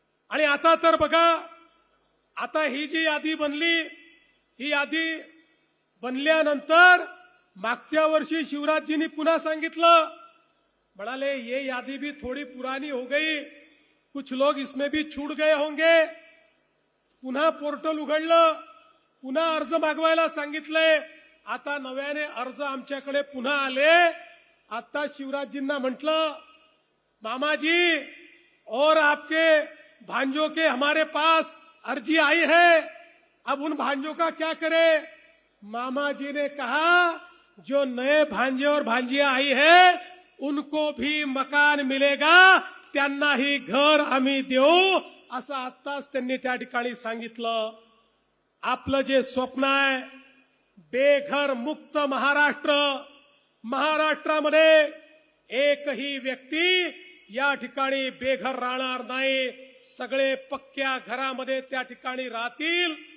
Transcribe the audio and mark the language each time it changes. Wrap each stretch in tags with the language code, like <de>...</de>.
<mr>आणि आता तर बघा, आता ही जी यादी बनली, ही यादी बनल्यानंतर मागच्या वर्षी शिवराजजींनी पुन्हा सांगितलं, म्हणाले</mr> <hi>ये यादी भी थोड़ी पुरानी हो गई, कुछ लोग इसमें भी छूट गए होंगे.</hi> <mr>पुन्हा पोर्टल उघडलं, पुन्हा अर्ज मागवायला सांगितलंय. आता नव्याने अर्ज आमच्याकडे पुन्हा आले. आता शिवराजजींना म्हटलं,</mr> <hi>मामाजी और आपके भांजों के हमारे पास अर्जी आई है, अब उन भांजों का क्या करें. मामा जी ने कहा, जो नए भांजे और भांजिया आई है उनको भी मकान मिलेगा,</hi> <mr>त्यांनाही घर आम्ही देऊ, असं आत्ताच त्यांनी त्या ठिकाणी सांगितलं. आपलं जे स्वप्न आहे बेघर मुक्त महाराष्ट्र, महाराष्ट्रामध्ये एकही व्यक्ती या ठिकाणी बेघर राहणार नाही, सगळे पक्क्या घरामध्ये त्या ठिकाणी राहतील.</mr>